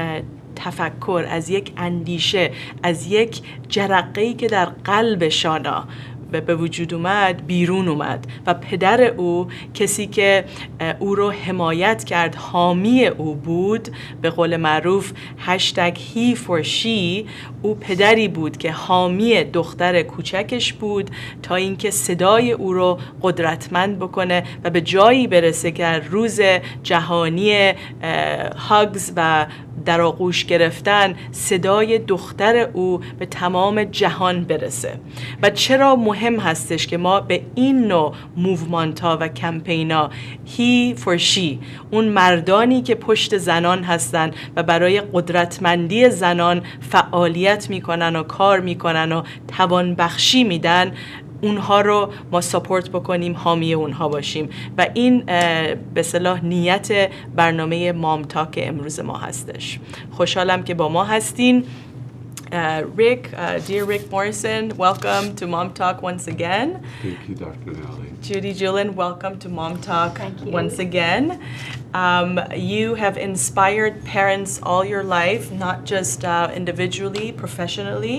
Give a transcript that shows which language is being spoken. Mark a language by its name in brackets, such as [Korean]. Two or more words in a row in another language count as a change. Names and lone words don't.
[Persian] تفکر، از یک اندیشه، از یک جرقه‌ای که در قلب شانا به وجود اومد بیرون اومد و پدر او، کسی که او رو حمایت کرد، حامی او بود، به قول معروف # [English] he for she، [Persian] او پدری بود که حامی دختر کوچکش بود تا اینکه صدای او رو قدرتمند بکنه و به جایی برسه که روز جهانی هاگز و در آغوش گرفتن صدای دختر او به تمام جهان برسه. و چرا مهم هستش که ما به این نوع موومنت ها و کمپین ها، [English] he for she، [Persian] اون مردانی که پشت زنان هستن و برای قدرتمندی زنان فعالیت میکنن و کار میکنن و توانبخشی میدن، اونها رو ما ساپورت بکنیم، حامی اونها باشیم و این به اصطلاح نیت برنامه مام تاک امروز ما هستش. خوشحالم که با ما هستین. [English] Rick, dear Rick Morrison, welcome to Mom Talk once again. Thank you, Dr. Nelly. Judy Julian, welcome to Mom Talk once again. You have inspired parents all your life, not just individually, professionally.